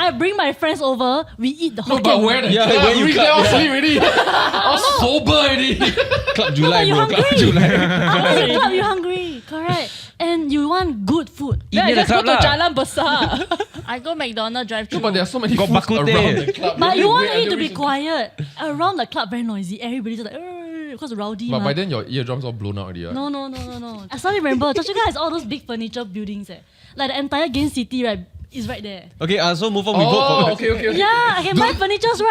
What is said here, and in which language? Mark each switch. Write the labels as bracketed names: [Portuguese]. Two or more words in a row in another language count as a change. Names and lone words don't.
[English] I bring my friends over, we eat the No, Hokkien but Mee. where the Yeah, club? where you Reach club, there, I'll yeah. sleep already. I was sober already. Club July, you bro. Club hungry? July. After the club, you're hungry. Correct. And you want good food. Then I near the just go club to lah. Jalan Besar. I go McDonald's drive-thru. No, but there are so many Got foods bak kut teh. around the club. But have you want wait it to until be reach- quiet. Around the club, very noisy. Everybody's just like, because rowdy. But ma. by then your eardrums all blown out already. Right? No. I suddenly remember, Choa Chu Kang has all those big furniture buildings. Like the entire Gain City, right, is right there. Okay, so move on. We vote Oh, for okay. Yeah, I can buy furnitures, right?